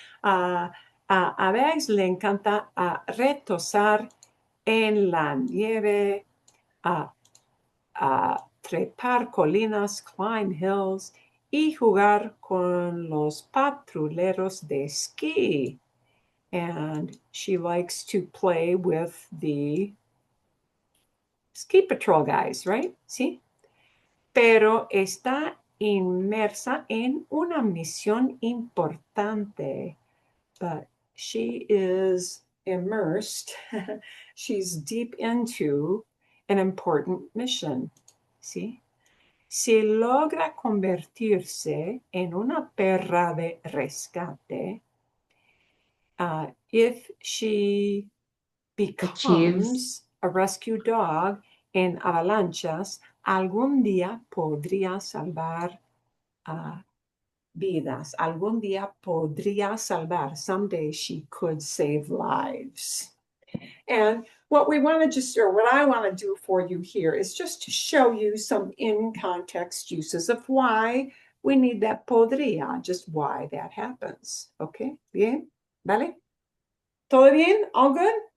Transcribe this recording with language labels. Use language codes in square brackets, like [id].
[es] A Bags le encanta retosar en la nieve, trepar colinas, [en] climb hills, [es] y jugar con los patrulleros de ski. [en] And she likes to play with the ski patrol guys, right? [es] ¿Sí? Pero está inmersa en una misión importante. [en] But she is immersed. She's deep into an important mission. [es] ¿Sí? Si logra convertirse en una perra de rescate, [en] if she becomes a rescue dog [es] en avalanchas, algún día podría salvar vidas. Algún día podría salvar. [en] Someday she could save lives. And what we want to just, or what I want to do for you here is just to show you some in-context uses of why we need that podría, just why that happens. [es] Okay, bien, ¿vale? ¿Todo bien? [en] All good?